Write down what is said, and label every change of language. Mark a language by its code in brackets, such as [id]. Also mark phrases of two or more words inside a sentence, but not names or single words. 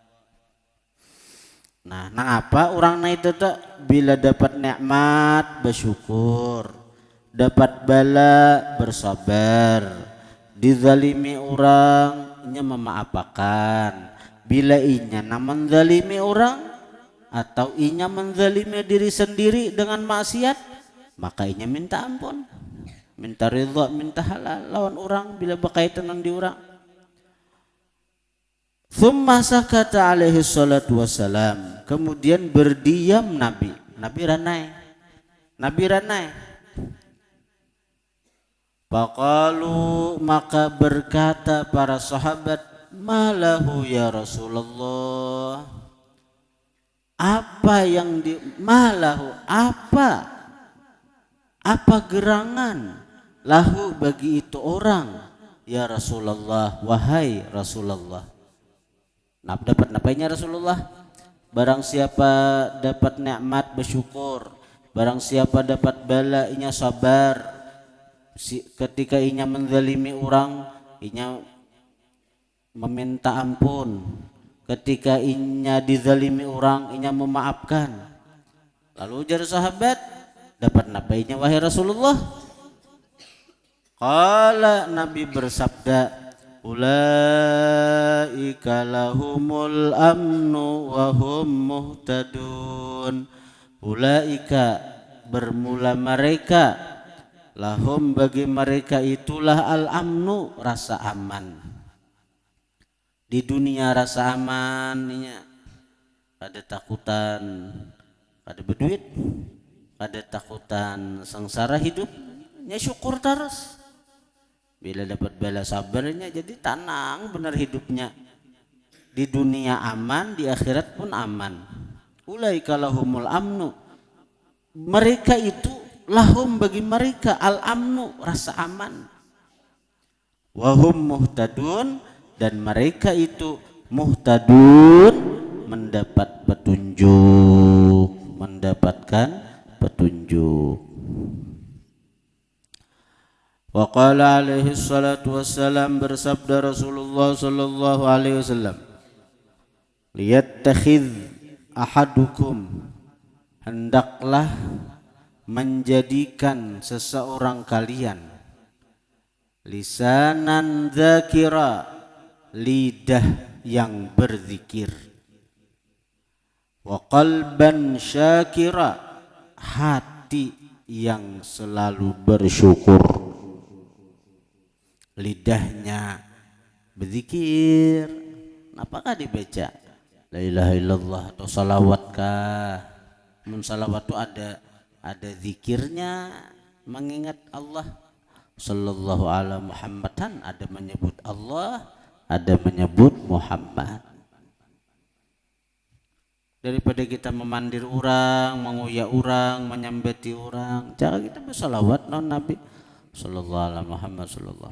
[bjn] Nah, nang apa orang na itu tak, bila dapat nikmat bersyukur, dapat bala bersabar, dizalimi orang inya memaafkan. Bila inya menzalimi orang atau inya menzalimi diri sendiri dengan maksiat, maka inya minta ampun, minta ridha, minta halal lawan orang bila berkaitan dengan diorang. [ar] ثم سكت عليه الصلاة والسلام, [bjn] kemudian berdiam Nabi ranai. Faqalu, maka berkata para sahabat, [ar] ما له يا رسول الله, [bjn] apa yang malahu, apa gerangan, lahu bagi itu orang, [ar] يا رسول الله, [bjn] wahai Rasulullah. Nah, dapat napainya Rasulullah? Barang siapa dapat nikmat bersyukur, barang siapa dapat bala inya sabar. Ketika inya menzalimi orang, inya meminta ampun. Ketika inya dizalimi orang, inya memaafkan. Lalu ujar sahabat, dapat napainya wahai Rasulullah? Qala, Nabi bersabda, [ar] أولئك لهم الأمن وهم مهتدون. [bjn] Ulaika, bermula mereka, lahum bagi mereka itulah al-amnu, rasa aman. Di dunia rasa aman, ada takutan, ada berduit, ada takutan sengsara hidupnya, syukur terus. Bila dapat bala sabarnya jadi tenang benar hidupnya. Di dunia aman, di akhirat pun aman. [ar] أولئك لهم الأمن, [bjn] mereka itu lahum bagi mereka al-amnu, rasa aman. [ar] وهم مهتدون, [bjn] dan mereka itu muhtadun, mendapat petunjuk, mendapatkan petunjuk. [ar] وقال عليه الصلاة والسلام, [bjn] bersabda Rasulullah [ar] صلى الله عليه وسلم, ليتخذ أحدكم, [bjn] hendaklah menjadikan seseorang kalian [ar] لسانا ذاكرا, [bjn] lidah yang berzikir, [ar] وقلبا شاكرا, [bjn] hati yang selalu bersyukur. Lidahnya berzikir, apakah dibaca [ar] لا إله إلا الله [bjn] atau salawat kah? Salawat itu ada zikirnya, mengingat Allah. [ar] صلى الله على محمد, [bjn] ada menyebut Allah, ada menyebut Muhammad. Daripada kita memandir orang, menguyak orang, menyambeti orang, cara kita bersalawat non Nabi [ar] صلى الله على محمد صلى الله.